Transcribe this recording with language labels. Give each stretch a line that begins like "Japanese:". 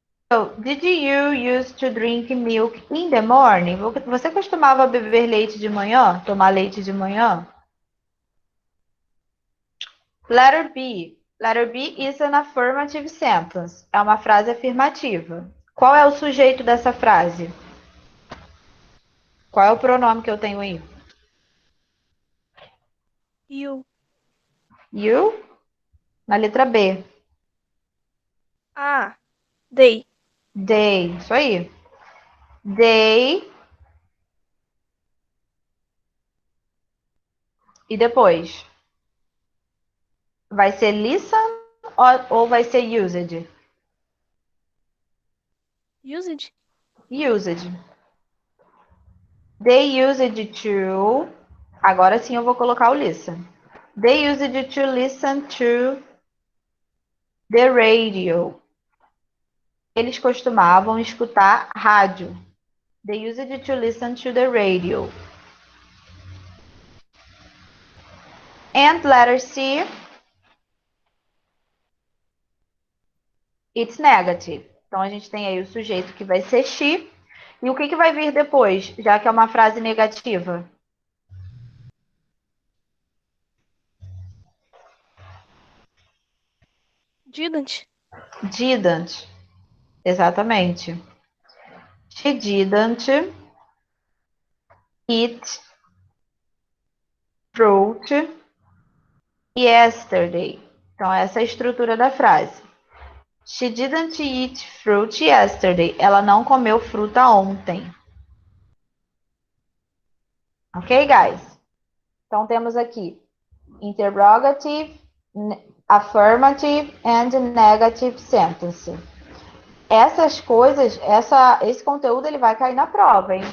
English: So, did you use to drink milk in the morning?
Portuguese: Você costumava beber leite de manhã? Tomar leite de manhã?
English: Letter B. Letter B is an affirmative sentence.
Portuguese: É uma frase afirmativa. Qual é o sujeito dessa frase? Qual é o pronome que eu tenho aí?
English: You.
Portuguese: You? Na letra B.
English: Ah. They. They. Isso aí. They.
Portuguese: E depois? Vai ser listen ou vai ser used?
English: Used. Used. They used to.
Portuguese: Agora sim eu vou colocar o listen.
English: They used to listen to the radio.
Portuguese: eles costumavam escutar rádio.
English: They used to listen to the radio. And letter C, it's negative.
Portuguese: Então, a gente tem aí o sujeito que vai ser she. E o que vai vir depois, já que é uma frase negativa?
English: Didn't.
Portuguese: Didn't. Exatamente.
English: She didn't eat fruit yesterday.
Portuguese: Então, essa é a estrutura da frase.
English: She didn't eat fruit yesterday.
Portuguese: Ela não comeu fruta ontem.
English: Ok, guys?
Portuguese: Então, temos aqui
English: interrogative, affirmative and negative sentence.
Portuguese: Essas coisas, esse conteúdo ele vai cair na prova, hein?